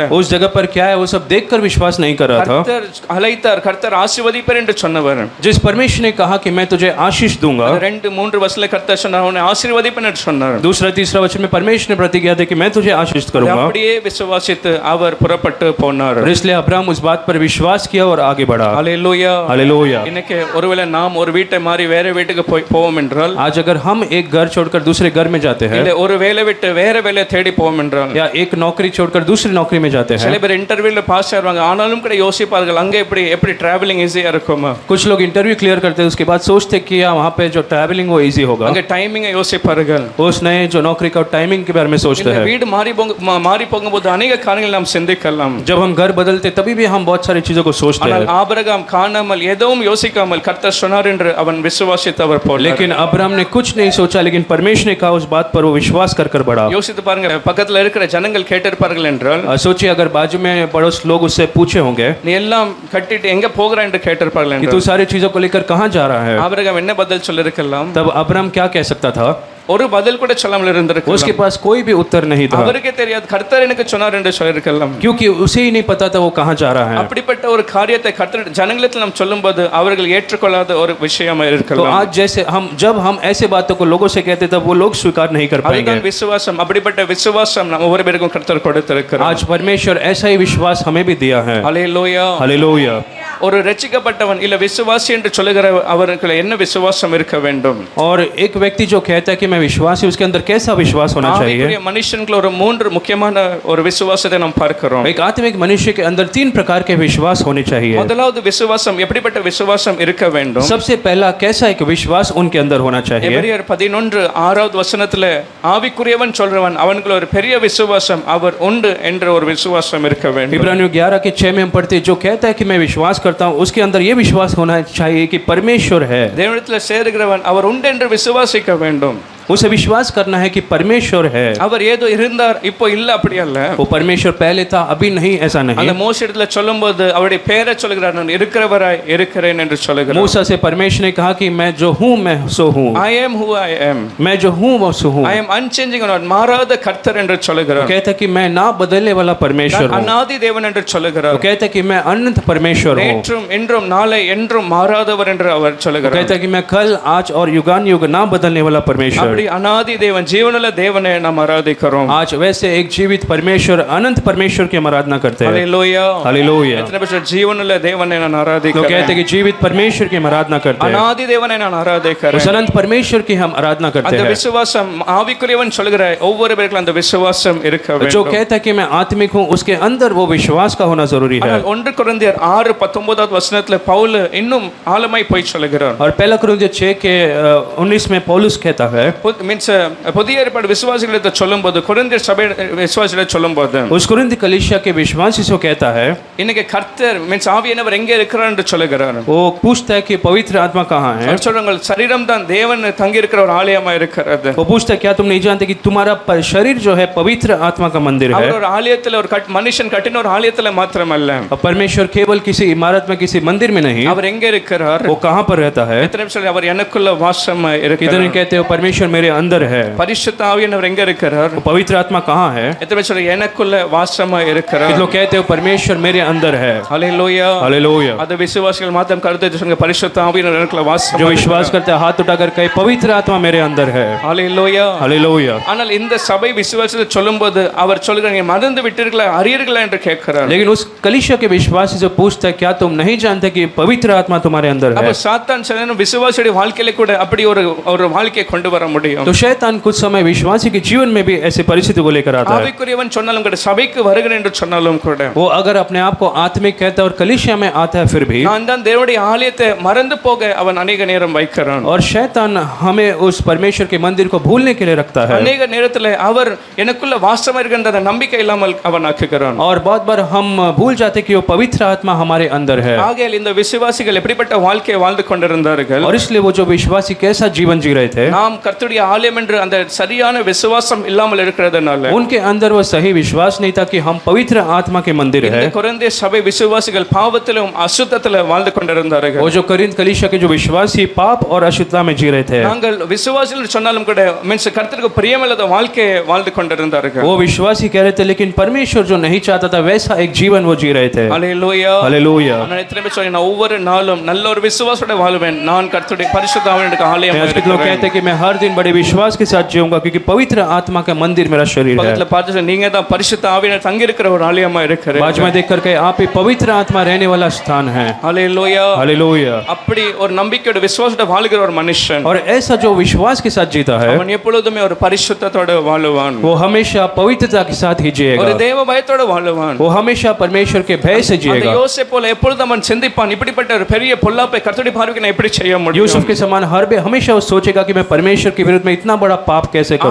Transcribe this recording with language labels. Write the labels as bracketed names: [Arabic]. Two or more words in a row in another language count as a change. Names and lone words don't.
[Hindi] उस जगह पर क्या है वो सब देखकर विश्वास नहीं कर रहा था [Tamil] கர்த்தர் அழைத்தார், கர்த்தர் ஆசீர்வதிப்பார் என்று சொன்னவர். [Hindi] जिस परमेश्वर ने कहा कि मैं तुझे आशीष दूंगा [Tamil] 2-3 வசனத்துல கர்த்தர் சொன்னார், உன்னை ஆசீர்வதிப்பேன் என்று சொன்னார். [Hindi] दूसरा तीसरा वचन में परमेश्वर ने प्रतिज्ञा दी कि मैं तुझे आशीष करूंगा [Tamil] அப்படியே விசுவாசித்து அவர் புறப்பட்டு போனார். [Hindi] और इसलिए अब्राहम उस बात पर विश्वास किया और आगे बढ़ा [Tamil] ஹalleluya. [Hindi] हालेलुया [Tamil] இன்னைக்கு ஒருவேளை நாம் ஒரு வீட்டை மாறி வேற வீட்டுக்கு போவோம் என்றால், [Hindi] आज अगर हम एक घर छोड़कर दूसरे घर में जाते हैं [Tamil] இல்ல ஒரு வேலை விட்டு வேற வேலை தேடி போவோம் என்றால், [Hindi] या एक नौकरी छोड़कर दूसरी नौकरी में जाते [Tamil] சில [Hindi] हैं [Tamil] பேர் [English] interview pass [Tamil] ஆவாங்க, ஆனாலும் கூட யோசிப்பார்கள் அங்க எப்படி [English] travelling easy [Tamil] இருக்குமா, [Hindi] कुछ लोग [English] interview clear [Hindi] करते हैं उसके बाद सोचते कि वहाँ पे जो ट्रैवलिंग वो इजी होगा [Tamil] அங்க டைமிங்கை யோசிப்பார்கள். [Hindi] उस नए जो नौकरी का टाइमिंग के बारे में सोचते [Tamil] இந்த [Hindi] हैं [Tamil] வீடு மாறி போகும்போது अनेक காரியங்கள் நாம் சிந்திக்கலாம். [Hindi] जब हम घर बदलते तभी भी हम बहुत सारी चीजों को सोचते [Tamil] ஆனால் [Hindi] हैं [Tamil] ஆபிரகாம் காணாமல் எதுவும் யோசிக்காமல் கர்த்தர் சொன்னார் என்று அவன் விசுவாசித்து அவர் போனார். [Hindi] लेकिन अब्राहम ने कुछ नहीं सोचा लेकिन परमेश्वर ने कहा उस बात पर वो विश्वास कर बढ़ा [Tamil] யோசித்து பாருங்க, பக்கத்துல இருக்கிற ஜனங்கள் கேட்டிருப்பார்கள் என்றால், [Hindi] सोचिए अगर बाजू में पड़ोस लोग उससे पूछे होंगे [Tamil] நீ எல்லாம் கட்டிட்டு எங்க போகிற என்று கேட்டிருப்பார்கள் [Hindi] कि तू [Tamil] என்றால், [Hindi] सारी चीजों को लेकर कहाँ जा रहा है [Tamil] ஆபிரகாம் என்ன பதில் சொல்லிருக்கலாம்? [Hindi] तब अब्राहम क्या कह सकता था [Tamil] ஒரு பதில் கூட சொல்லாமல் இருந்திருக்கலாம். [Hindi] उसके पास कोई भी उत्तर नहीं था [Tamil] அவருக்கே தெரியாது, கர்த்தர் எனக்கு சொன்னார் என்று சொல்லிருக்கலாம். [Hindi] क्योंकि उसे ही नहीं पता था वो कहाँ जा रहा है [Tamil] அப்படிப்பட்ட ஒரு காரியத்தை கர்த்தர் ஜனங்களிடத்தில் நாம் சொல்லும்போது அவர்கள் ஏற்றுக்கொள்ளாத ஒரு விஷயமா [Hindi] तो [Tamil] இருக்கலாம். [Hindi] आज जैसे जब हम ऐसे बातों को लोगों से कहते तब वो लोग स्वीकार नहीं कर पाएंगे [Tamil] அதுதான் விசுவாசம். அப்படிப்பட்ட விசுவாசம் நம்ம ஒவ்வொரு பேருக்கும் கர்த்தர் கொடுத்திருக்கிறார். [Hindi] आज परमेश्वर ऐसा ही विश्वास हमें भी दिया है [Tamil] ஹalleluya. [Hindi] हालेलुया [Tamil] ஒரு ரட்சிக்கப்பட்டவன் இல்ல விசுவாசி என்று சொல்லுகிற அவருக்கு என்ன விசுவாசம் இருக்க வேண்டும்? [Hindi] और एक व्यक्ति जो कहता है कि मैं विश्वासी उसके अंदर कैसा विश्वास होना चाहिए [Tamil] ஆவிக்குரிய மனுஷனுக்குள்ள ஒரு 3 முக்கியமான ஒரு விசுவாசத்தை நாம் பார்க்கிறோம். [Hindi] एक आत्मिक मनुष्य के अंदर 3 प्रकार के विश्वास होने चाहिए [Tamil] முதலாவது விசுவாசம் எப்படிப்பட்ட விசுவாசம் இருக்க வேண்டும்? [Hindi] सबसे पहला कैसा एक विश्वास उनके अंदर होना चाहिए [Tamil] எபிரேயர் 11:6வது வசனத்துல ஆவிக்குரியவன் சொல்றவன் அவனுக்குள்ள ஒரு பெரிய விசுவாசம் அவர் உண்டு என்ற ஒரு விசுவாசம் இருக்க வேண்டும். [Hindi] इब्रानियों 11:6 में हम पढ़ते जो कहता है कि मैं विश्वास करता हूँ उसके अंदर ये विश्वास होना चाहिए कि परमेश्वर है [Tamil] தேவனிடத்தில் சேருகிறவன் அவர் உண்டு என்று விசுவாசிக்க வேண்டும். [Hindi] उसे विश्वास करना है कि परमेश्वर है [Tamil] அவர் ஏதோ இருந்தார் இப்போ இல்ல அப்படி அல்ல. [Hindi] वो परमेश्वर पहले था अभी नहीं ऐसा [Tamil] அந்த [Hindi] नहीं [Tamil] மோசே இடத்துல சொல்லும்போது அவருடைய பெயரை சொல்கிறார், நான் இருக்கிறவராய் இருக்கிறேன் என்று சொல்லுகிறார். [Hindi] मूसा से परमेश्वर ने कहा कि मैं जो हूँ मैं सो हूँ [English] I am who I am. [Hindi] मैं जो हूँ वो सो हूँ [English] I am unchanging God, [Tamil] மாறாத கர்த்தர் என்று சொல்லுகிறார். [Hindi] कहता कि मैं ना बदलने वाला परमेश्वर हूँ [Tamil] அநாதி தேவன் என்று சொல்லுகிறார். [Hindi] कहता कि मैं अनंत परमेश्वर हूँ [Tamil] நேற்றும் இன்றும் நாளை என்றும் மாறாதவர் என்று அவர் சொல்லுகிறார். [Hindi] कहता कि मैं कल आज और युगान युग ना बदलने वाला परमेश्वर [Tamil] அப்படி அநாதி தேவன் ஜீவனுள்ள தேவனை நாம் ஆராதிக்கிறோம். [Hindi] आज वैसे एक जीवित परमेश्वर अनंत परमेश्वर की हम आराधना करते हैं [Tamil] ஹalleluya. [Hindi] हालेलुया [Tamil] எத்தனை பேர் ஜீவனுள்ள தேவனை நான் [Hindi] तो [Tamil] ஆராதிக்கிறேன்? [Hindi] कहते कि जीवित परमेश्वर की हम आराधना करते हैं [Tamil] அநாதி தேவனை நான் [Hindi] उस [Tamil] ஆராதிக்கிறேன். [Hindi] अनंत परमेश्वर की हम आराधना करते [Tamil] அந்த [Hindi] हैं [Tamil] விசுவாசம் ஆவிக்குரியவன் சொல்லுகிற ஒவ்வொரு பேருக்கும் அந்த விசுவாசம் இருக்க [Hindi] जो [Tamil] வேண்டும். [Hindi] कहता है कि मैं आत्मिक हूँ उसके अंदर वो विश्वास का होना जरूरी है [Tamil] ஆனால் 1 கொரிந்தியர் 6:19வது வசனத்துல பவுல் இன்னும் ஆழமாய் போய் சொல்லுகிறார். [Hindi] और पहला कुरिन्थियों 6 के 19 में पौलुस कहता है [Tamil] மீன்ஸ் புதிய ஏற்பாடு விசுவாசிகளை சொல்லும்போது கொரிந்தியர் சபை விசுவாசிகளை சொல்லும்போது [Hindi] उस कुरिन्थ कलीसिया के विश्वासी से कहता है [Tamil] இன்னைக்கு கர்த்தர் மீன்ஸ் ஆவியானவர் எங்கே இருக்கிறார் என்று சொல்லுகிறார். [Hindi] वो पूछता है कि पवित्र आत्मा कहाँ है [Tamil] அவர் சொல்றாங்க சரீரம் தான் தேவன் தங்கி இருக்கிற ஒரு ஆலயமா இருக்கிறது. [Hindi] वो पूछता है क्या तुम नहीं जानते कि तुम्हारा शरीर जो है पवित्र आत्मा का मंदिर है [Tamil] அவர் ஒரு ஆலயத்துல ஒரு மனுஷன் கட்டின ஒரு ஆலயத்துல மாத்திரமல்ல, [Hindi] और परमेश्वर केवल किसी इमारत में किसी मंदिर में नहीं [Tamil] அவர் எங்க இருக்கிறார்? [Hindi] वो कहाँ पर रहता है [Tamil] எத்தனை பேர் சொல்றாங்க அவர் எனக்குள்ள வாசம் [Hindi] कितने [Tamil] இருக்கிறார்? [Hindi] कहते हो परमेश्वर मेरे अंदर है। [Tamil] பரிசுத்த ஆவியானவர் எங்க இருக்கிறார்? [Hindi] वो पवित्र आत्मा कहाँ है? [Tamil] எத்தனை பேர் சொல்றீங்க எனக்குள்ள வாசமா இருக்கிறார்? [Hindi] कितने लोग कहते हो परमेश्वर मेरे अंदर है? [Tamil] ஹalleluya. [Hindi] हालेलुया। [Tamil] அது விசுவாசிகள் மாத்திரம் கருத்து சொல்லுங்க பரிசுத்த ஆவியானவர் எனக்குள்ள வாசம். [Hindi] जो विश्वास करते हैं हाथ उठाकर कहे पवित्र आत्मा मेरे अंदर है। [Tamil] ஹalleluya. [Hindi] हालेलुया। [Tamil] ஆனால் இந்த சபை விசுவாசத்தை சொல்லும்போது அவர் சொல்கிறார் நீங்க மறந்து விட்டீர்களா அறியீர்களா என்று கேட்கிறார். [Hindi] लेकिन उस कलीसिया के विश्वासी जो पूछता है क्या तुम नहीं जानते कि पवित्र आत्मा तुम्हारे अंदर है? [Tamil] அப்ப சாத்தான் சொன்னா விசுவாசியுடைய வாழ்க்கையில கூட அப்படி ஒரு வாழ்க்கையை கொண்டு வர முடியும். [Hindi] तो शैतान कुछ समय विश्वासी के जीवन में भी ऐसी परिस्थिति को लेकर आता है। [Tamil] ஆவிக்குரியவன் சொன்னாலும் கூட சபைக்கு வருகிறேன் என்று சொன்னாலும் கூட [Hindi] वो अगर अपने आप को आत्मिक कहता है और कलीसिया में आता है फिर भी [Tamil] நான் தான் தேவனுடைய ஆலயத்தை மறந்து போக அவன் अनेक நேரம் வைக்கிறான். [Hindi] और शैतान हमें उस परमेश्वर के मंदिर को भूलने के लिए रखता है। [Tamil] अनेक நேரத்தில் அவர் எனக்குள்ள வாசமா இருக்கின்ற நம்பிக்கை இல்லாமல் அவன் ஆக்குகிறான். [Hindi] और बहुत बार हम भूल जाते कि वो पवित्र आत्मा हमारे अंदर है। [Tamil] ஆகையால் இந்த விசுவாசிகள் எப்படிப்பட்ட வாழ்க்கையை வாழ்ந்து கொண்டிருந்தார்கள்? [Hindi] और इसलिए वो जो विश्वासी कैसा जीवन जी रहे थे, [Tamil] நாம் கர்த்தருடைய ஆலயம் என்று அந்த சரியான விசுவாசம் இல்லாமல் இருக்கிறதுனால [Hindi] उनके अंदर वो सही विश्वास नहीं था कि हम पवित्र आत्मा के मंदिर है। [Tamil] இந்த கொரிந்திய சபை விசுவாசிகள் பாவத்திலும் அசுத்தத்திலும் வாழ்ந்து கொண்டிருந்தார்கள். [Hindi] वो जो करिन्थ कलीसिया के जो विश्वासी पाप और अशुद्धता में जी रहे थे, [Tamil] நாங்கள் விசுவாசிகள் சொன்னாலும் கூட மீன்ஸ் கர்த்தருக்கு பிரியமில்லாத வாழ்க்கையை வாழ்ந்து கொண்டிருந்தார்கள். [Hindi] वो विश्वासी कह रहे थे लेकिन परमेश्वर जो नहीं चाहता था वैसा एक जीवन वो जी रहे थे। [Tamil] ஹalleluya. [Hindi] हालेलुया। [Tamil] நான் எத்தனை பேர் சொல்றேன் நான் ஒவ்வொரு நாளும் நல்ல ஒரு விசுவாசத்தோட வாழ்வேன். நான் கர்த்தருடைய பரிசுத்த ஆவியானவருக்கு ஆலயம் [Hindi] लोग कहते हैं कि मैं हर दिन बड़े विश्वास के साथ जीऊंगा क्योंकि पवित्र आत्मा का मंदिर मेरा शरीर है। [Tamil] பக்கத்துல பார்த்து நீங்க தான் பரிசுத்த ஆவியானவர் தங்கி இருக்கிற ஒரு ஆலயமா இருக்கிறீங்க. [Hindi] बाजू में देखकर कहे आप ही पवित्र आत्मा रहने वाला स्थान है। [Tamil] ஹalleluya. [Hindi] हालेलुया। [Tamil] அப்படி ஒரு நம்பிக்கையோட விசுவாசத்தோட வாழ்கிற ஒரு மனுஷன் [Hindi] और ऐसा जो विश्वास के साथ जीता है [Tamil] அவன் எப்பொழுதுமே ஒரு பரிசுத்தத்தோட வாழுவான். [Hindi] वो हमेशा पवित्रता के साथ ही [Tamil] ஒரு [Hindi] जिएगा। [Tamil] தேவ பயத்தோட வாழுவான். [Hindi] वो हमेशा परमेश्वर के भय से [Tamil] அந்த [Hindi] जिएगा। [Tamil] யோசேப்பு போல எப்பொழுதும் அவன் சிந்திப்பான் இப்படிப்பட்ட ஒரு பெரிய பொல்லாப்பை கர்த்தருடைய பார்வைக்கு நான் எப்படி செய்ய முடியும்? [Hindi] यूसुफ के समान हमेशा वो सोचेगा कि मैं परमेश्वर के विरुद्ध में इतना बड़ा पाप कैसे करूं?